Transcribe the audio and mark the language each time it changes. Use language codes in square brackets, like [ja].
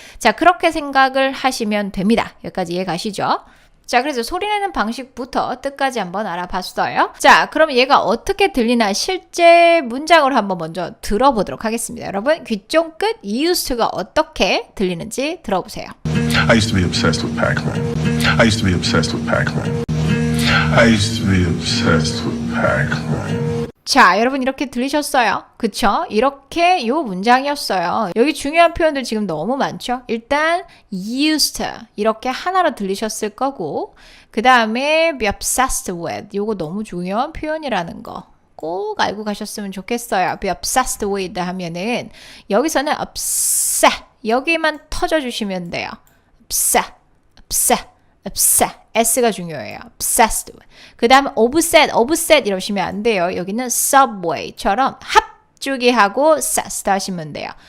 [ko] 자, 그렇게 생각을 하시면 됩니다. 여기까지 이해 가시죠? 자, 그래서 소리내는 방식부터 뜻까지 한번 알아봤어요. 자, 그럼 얘가 어떻게 들리나 실제 문장으로 한번 먼저 들어보도록 하겠습니다. 여러분, 귀 쫑긋 used to가 어떻게 들리는지 들어보세요. [en] I used to be obsessed with Pac-Man. I used to be obsessed with Pac-Man. I used to be obsessed with Pac-Man. [ko] 자, 여러분 이렇게 들리셨어요? 그쵸? 이렇게 요 문장이었어요. 여기 중요한 표현들 지금 너무 많죠? 일단 used to 이렇게 하나로 들리셨을 거고 그 다음에 be obsessed with 요거 너무 중요한 표현이라는 거 꼭 알고 가셨으면 좋겠어요. be obsessed with 하면은 여기서는 upset 여기만 터져주시면 돼요. [en] upset, upset, upset [ko] S가 중요해요. [en] obsessed with. [ko] 그 다음 obsessed 이러시면 안 돼요. 여기는 subway처럼 합주기 하고 obsessed 하시면 돼요.